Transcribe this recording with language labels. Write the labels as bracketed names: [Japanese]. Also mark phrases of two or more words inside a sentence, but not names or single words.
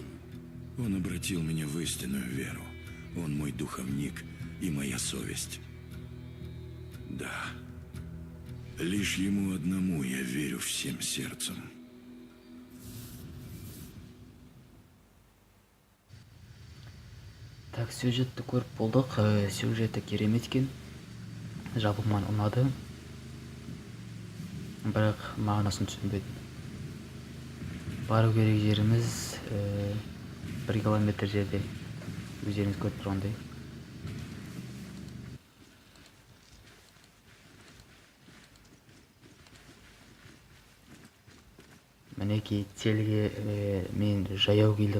[Russian] Он обратил меня в истинную веру. Он мой духовник и моя совесть. Да. Лишь ему одному я верю всем сердцем. [Kazakh] Так, сюжетті көріп болдық. Сюжеті керемет екен. Жалпы маған ұнады. Бірақ мағынасын түсінбедім. Бару керек жеріміз 1 километр жерде. Өздеріңіз көріп тұрғандай. Мінекей целге мен жаяу келдім.